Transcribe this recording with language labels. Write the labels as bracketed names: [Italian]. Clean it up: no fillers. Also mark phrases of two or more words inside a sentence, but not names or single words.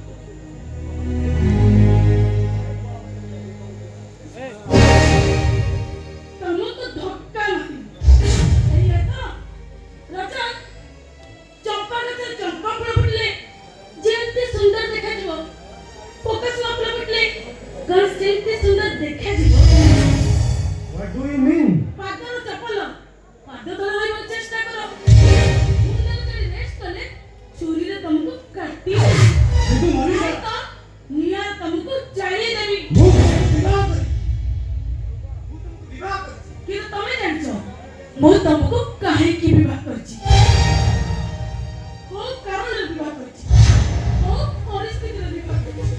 [Odia] ତମକୁ ଧକ୍କା ମାରି ଏଇଆ ତ ରାଜା ଚମ୍ପା ଗଛରେ ଚମ୍ପା ଫଳ ଫୁଟିଲେ ଯେମିତି ସୁନ୍ଦର ଦେଖାଯିବ, ପୋକସୁଆ ଫୁଲ ଫୁଟିଲେ କଣ ସେମିତି ସୁନ୍ଦର ଦେଖାଯିବ? [English] What do you mean? [Odia] ପାଦର ଚପଲ ପାଦ ତଳେ ରହିବାକୁ ଚେଷ୍ଟା କର। ମୁଣ୍ଡରେ ଯଦି ରେଷ୍ଟ କଲେ ଛୁରୀରେ ତମକୁ କାଟି ଦେବି। କିନ୍ତୁ ମନୀଷା ନାଇଁ ତ ନିଆଁ ତମକୁ ଜାଳି ଦେବି। ମୁଁ ବିବାହ କରିଛି। ମୁଁ ତୁମକୁ ବିବାହ କରିଛି। କିନ୍ତୁ ତମେ ଜାଣିଛ ମୁଁ ତମକୁ କାହିଁକି ବିବାହ କରିଛି, କୋଉ କାରଣରେ ବିବାହ କରିଛି, କୋଉ ପରିସ୍ଥିତିରେ ବିବାହ କରିଛି?